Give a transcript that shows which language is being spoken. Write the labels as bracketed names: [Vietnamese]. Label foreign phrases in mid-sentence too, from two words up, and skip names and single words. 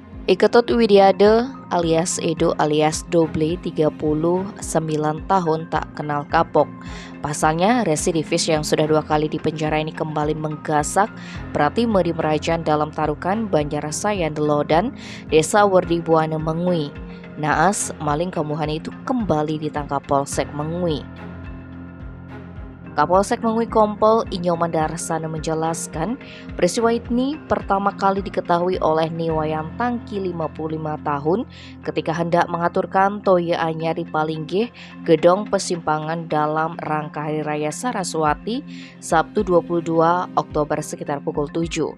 [Indonesian] Iketut Widiade alias Edo alias Doble 39 tahun tak kenal kapok. Pasalnya, residivis yang sudah 2 kali dipenjara ini kembali menggasak Pratime di Merajan dalam Tarukan, Banjarasaya, Delodan, Desa Werdi Buana Mengui. Naas, maling kemuhan itu kembali ditangkap Polsek Mengui. Kapolsek Mengui Kompol Inyoman Darsana menjelaskan, peristiwa ini pertama kali diketahui oleh Niwayan Tangki 55 tahun ketika hendak mengaturkan Toya Anyar di Palinggih, Gedong Pesimpangan dalam rangka Hari Raya Saraswati, Sabtu 22 Oktober sekitar pukul 7.